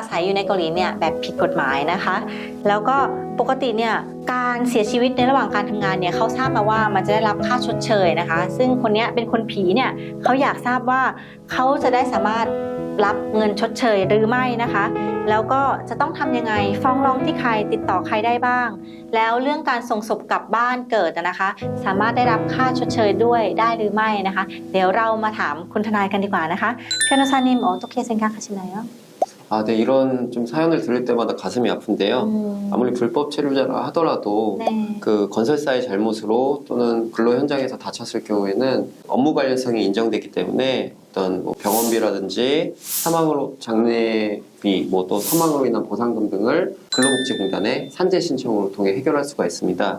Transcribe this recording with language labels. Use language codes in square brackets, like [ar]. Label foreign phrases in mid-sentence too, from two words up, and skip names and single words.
[th] ศัยอยู่ในเกาหลีเนี่ยแบบผิดกฎหมายนะคะแล้วก็ปกติเนี่ยการเสียชีวิตในระหว่างการทำงานเนี่ยเขาทราบมาว่ามันจะได้รับค่าชดเชยนะคะซึ่งคนนี้เป็นคนผีเนี่ยเขาอยากทราบว่าเขาจะได้สามารถรับเงินชดเชยหรือไม่นะคะแล้วก็จะต้องทำยังไงฟ้องร้องที่ใครติดต่อใครได้บ้างแล้วเรื่องการส่งศพกลับบ้านเกิดนะคะสามารถได้รับค่าชดเชยด้วยได้หรือไม่นะคะเดี๋ยวเรามาถามคุณทนายกันดีกว่านะคะ [ko] 변호사님 어떻게 생각하시나요? 아, 네, 이런 좀 사연을 들을 때마다 가슴이 아픈데요. 아무리 불법 체류자라 하더라도 네. 그 건설사의 잘못으로 또는 근로 현장에서 다쳤을 경우에는 업무 관련성이 인정되기 때문에 어떤 뭐 병원비라든지 사망으로 장례비, 뭐 또 사망으로 인한 보상금 등을 근로복지공단에 산재 신청으로 통해 해결할 수가 있습니다.